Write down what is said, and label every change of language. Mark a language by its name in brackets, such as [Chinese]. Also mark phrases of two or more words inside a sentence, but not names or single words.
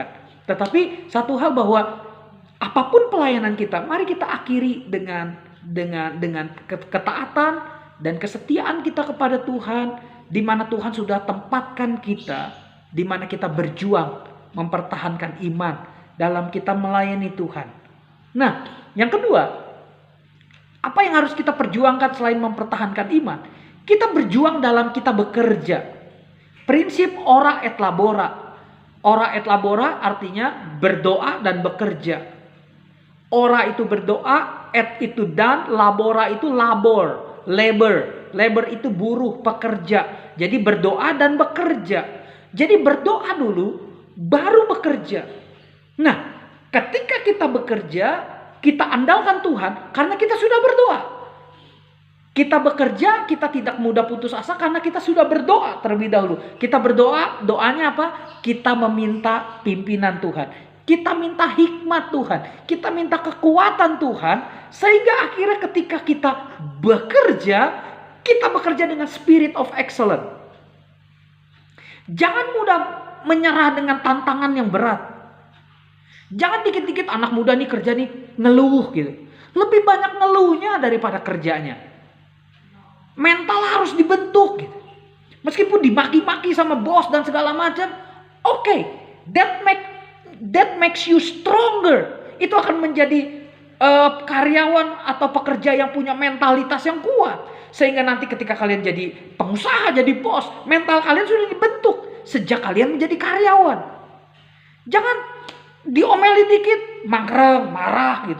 [Indonesian] Tetapi satu hal bahwa apapun pelayanan kita, mari kita akhiri dengan ketaatan dan kesetiaan kita kepada Tuhan, di mana Tuhan sudah tempatkan kita, di mana kita berjuang mempertahankan iman dalam kita melayani Tuhan. Nah, yang kedua, apa yang harus kita perjuangkan selain mempertahankan iman? Kita berjuang dalam kita bekerja. Prinsip [Latin] ora et labora. Ora et labora [Indonesian] artinya berdoa dan bekerja. Ora itu berdoa, et itu dan, labora itu labor, labor. Labor itu buruh, pekerja. Jadi berdoa dan bekerja. Jadi berdoa dulu, baru bekerja. Nah, ketika kita bekerja, kita andalkan Tuhan karena kita sudah berdoa. Kita bekerja, kita tidak mudah putus asa karena kita sudah berdoa terlebih dahulu. Kita berdoa, doanya apa? Kita meminta pimpinan Tuhan. Kita minta hikmat Tuhan. Kita minta kekuatan Tuhan. Sehingga akhirnya ketika kita bekerja dengan [English] spirit of excellence. [Indonesian] Jangan mudah menyerah dengan tantangan yang berat. Jangan dikit-dikit anak muda nih kerja nih ngeluh gitu. Lebih banyak ngeluhnya daripada kerjanya. Mental harus dibentuk gitu. Meskipun dimaki-maki sama bos dan segala macam, oke, [English] that makes you stronger. [Indonesian] Itu akan menjadi karyawan atau pekerja yang punya mentalitas yang kuat. Sehingga nanti ketika kalian jadi pengusaha, jadi bos, mental kalian sudah dibentuk sejak kalian menjadi karyawan. Jangan diomeli dikit, mangkreng, marah gitu.